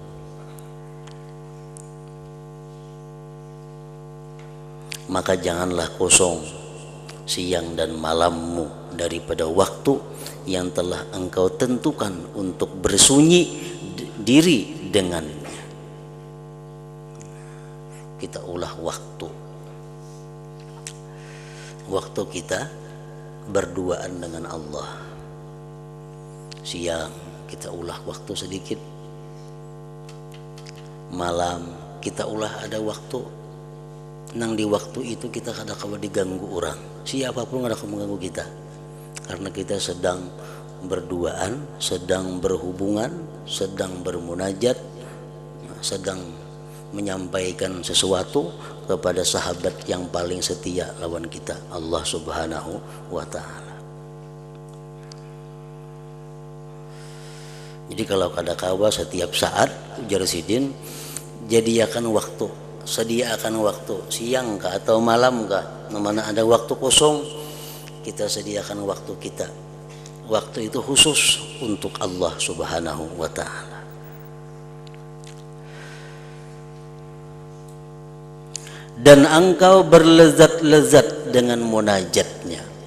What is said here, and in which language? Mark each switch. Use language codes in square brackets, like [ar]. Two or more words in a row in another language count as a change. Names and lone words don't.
[id] Maka janganlah kosong siang dan malammu daripada waktu yang telah engkau tentukan untuk bersunyi diri dengannya. [bjn] Kita ulah waktu kita berduaan dengan Allah. Siang kita ulah waktu sedikit, malam kita ulah ada waktu. Nang di waktu itu kita kada kawa diganggu orang, siapapun kada kawa mengganggu kita, karena kita sedang berduaan, sedang berhubungan, sedang bermunajat, sedang menyampaikan sesuatu kepada sahabat yang paling setia lawan kita, [ar] Allah Subhanahu wa ta'ala. [bjn] Jadi kalau kada kawa setiap saat, ujar Sidin, jadiakan waktu, sediakan waktu, siang kah atau malam kah, [id] mana ada waktu kosong, kita sediakan waktu kita. Waktu itu khusus untuk Allah [ar] Subhanahu wa ta'ala. [id] Dan engkau berlezat-lezat dengan munajatnya.